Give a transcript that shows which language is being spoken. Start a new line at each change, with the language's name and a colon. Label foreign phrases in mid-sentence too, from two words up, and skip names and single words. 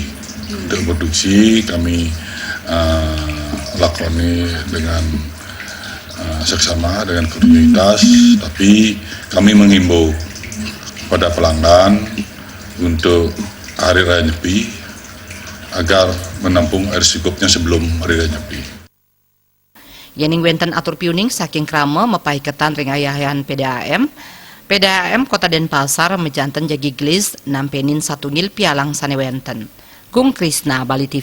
Indonesian: Untuk produksi kami lakoni dengan seksama dengan kontinuitas, tapi kami menghimbau pada pelanggan untuk hari raya nyepi agar menampung air secukupnya sebelum hari raya nyepi.
Balinese: Yening wenten atur piuning saking krama mepaiketan ring ayahan PDAM Kota Denpasar mejanten jagi glis nampenin 1 ngil pialang sane wenten.
Indonesian: Gung Krisna, Bali TV.